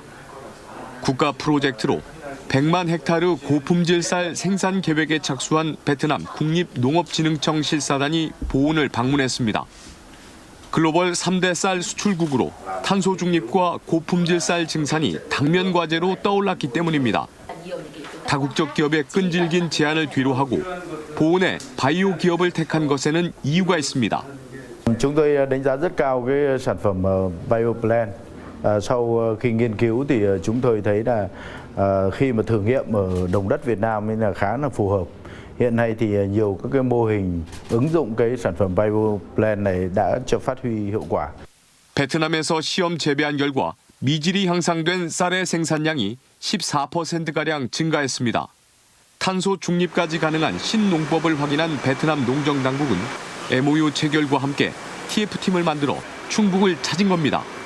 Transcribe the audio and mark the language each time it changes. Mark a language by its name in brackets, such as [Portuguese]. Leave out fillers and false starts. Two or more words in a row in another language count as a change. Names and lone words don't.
[Korean] 국가 프로젝트로 100만 헥타르 고품질 쌀 생산 계획에 착수한 베트남 국립농업진흥청 실사단이 보은을 방문했습니다. 글로벌 3대 쌀 수출국으로 탄소 중립과 고품질 쌀 증산이 당면 과제로 떠올랐기 때문입니다. 다국적 기업의 끈질긴 제안을 뒤로하고 보은의 바이오 기업을 택한 것에는 이유가 있습니다. [Vietnamese] Chúng tôi đánh giá rất cao cái sản phẩm BioPlan. Sau khi nghiên cứu thì chúng tôi thấy là khi mà thử nghiệm ở đồng đất Việt Nam là khá là phù hợp. Hiện nay thì nhiều các cái mô hình ứng dụng cái sản phẩm BioPlan này đã cho phát huy hiệu quả. [Korean] 베트남에서 시험 재배한 결과 미질이 향상된 쌀의 생산량이 14%가량 증가했습니다. 탄소 중립까지 가능한 신농법을 확인한 베트남 농정당국은 MOU 체결과 함께 TF팀을 만들어 충북을 찾은 겁니다.